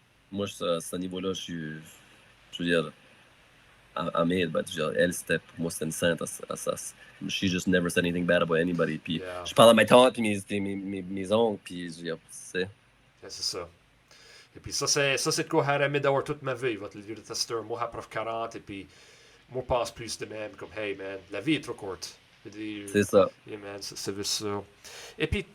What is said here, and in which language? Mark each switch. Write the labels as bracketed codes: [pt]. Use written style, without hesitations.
[fr] Moi, à ce niveau-là, je veux dire, elle, c'était, pour moi, c'était une sainte. [en] She just never said anything bad about anybody. [fr] Puis, je parle à mes tantes et mes oncles, puis je veux dire, c'est ça. Et puis ça, c'est de quoi j'ai aimé d'avoir toute ma vie. Votre livre de testeur, moi, après 40, et puis moi, pense plus de même, comme, [en] hey, man, [fr] la vie est trop courte. C'est ça. [en] Yeah, man, [fr] c'est juste ça. Et puis,